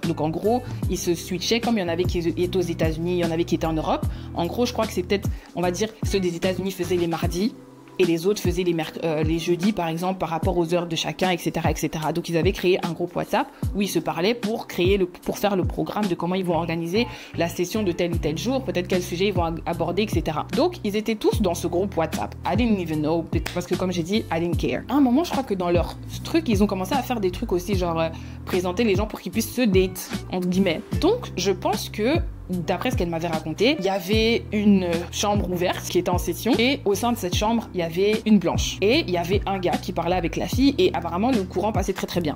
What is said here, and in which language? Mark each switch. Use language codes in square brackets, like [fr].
[fr] Donc en gros, ils se switchaient, comme il y en avait qui étaient aux États-Unis, il y en avait qui étaient en Europe. En gros, je crois que c'est peut-être, on va dire, ceux des États-Unis faisaient les mardis et les autres faisaient les jeudis, par exemple, par rapport aux heures de chacun, etc., etc. Donc, ils avaient créé un groupe WhatsApp où ils se parlaient pour faire le programme de comment ils vont organiser la session de tel ou tel jour, peut-être quel sujet ils vont aborder, etc. Donc, ils étaient tous dans ce groupe WhatsApp. [en] I didn't even know, [fr] parce que comme j'ai dit, [en] I didn't care. [fr] À un moment, je crois que dans leur truc, ils ont commencé à faire des trucs aussi, genre présenter les gens pour qu'ils puissent se date, entre guillemets. Donc, je pense que d'après ce qu'elle m'avait raconté, il y avait une chambre ouverte qui était en session et au sein de cette chambre, il y avait une blanche. Et il y avait un gars qui parlait avec la fille et apparemment le courant passait très très bien.